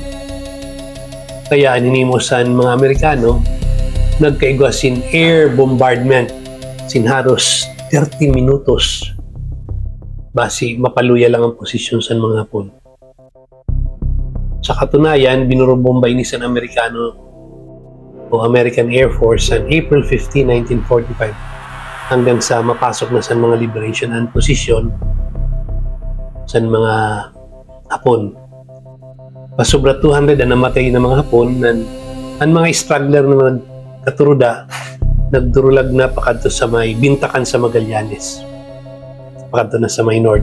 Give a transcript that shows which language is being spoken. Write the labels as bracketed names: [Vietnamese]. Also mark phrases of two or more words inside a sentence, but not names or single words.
[Bikol] Kaya aninimo sa mga Amerikano, nagkaigwa sin [English] air bombardment [Bikol] sin haros 30 minutos basi mapaluya lang ang posisyon sa mga Hapon. Sa katunayan, binurobomba ini sa Amerikano o American Air Force on April 15, 1945 hanggang sa mapasok na sa mga [English] liberation and position [Bikol] sa mga Hapon. Pasobra 200 na namatay na mga Hapon ang mga struggler na katuruda nagdurulag na pakadto sa may Bintakan sa Magallanes. Pakadto na sa may north.